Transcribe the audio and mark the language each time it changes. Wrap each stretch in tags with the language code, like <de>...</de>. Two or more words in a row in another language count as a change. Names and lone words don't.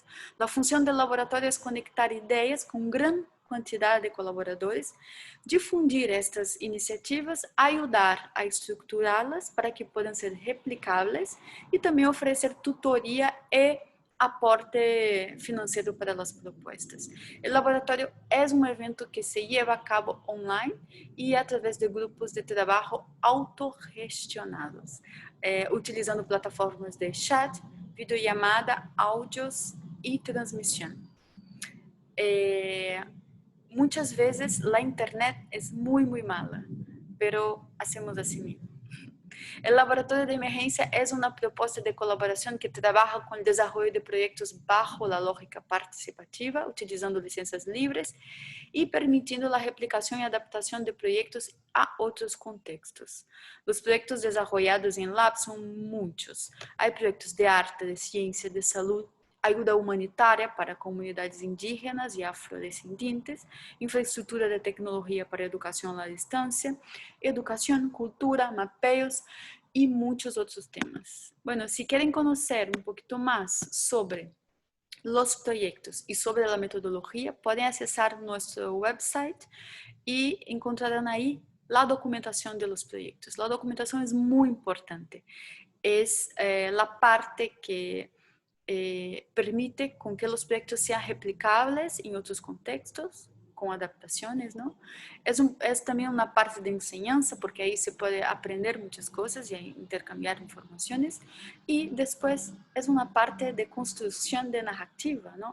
<pt>A função do laboratório é conectar ideias com grande quantidade de colaboradores, difundir estas iniciativas, ajudar a estruturá-las para que possam ser replicáveis e também oferecer tutoria e aporte financeiro para as propostas. O laboratório é um evento que se leva a cabo online e através de grupos de trabalho autorgestionados, utilizando plataformas de chat, videollamada, áudios e transmissão.</pt> <es>Muchas veces la internet es muy, muy mala, pero hacemos así mismo. El Laboratorio de Emergencia es una propuesta de colaboración que trabaja con el desarrollo de proyectos bajo la lógica participativa, utilizando licencias libres y permitiendo la replicación y adaptación de proyectos a otros contextos. Los proyectos desarrollados en Lab son muchos. Hay proyectos de arte, de ciencia, de salud,</es> <pt>ajuda humanitária para comunidades indígenas e afrodescendentes, infraestrutura de tecnologia para educação à distância, educação, cultura, mapeios e muitos outros temas. Bueno, si querem conhecer um pouquinho mais sobre os projetos e sobre a metodologia, podem acessar nosso website e encontrarão aí a documentação de los projetos. A documentação é muito importante. É a parte que permite</pt> <es>con que los proyectos sean replicables en otros contextos, con adaptaciones, ¿no? Es también una parte de enseñanza, porque ahí se puede aprender muchas cosas y intercambiar informaciones. Y después es una parte de construcción de narrativa, ¿no?</es>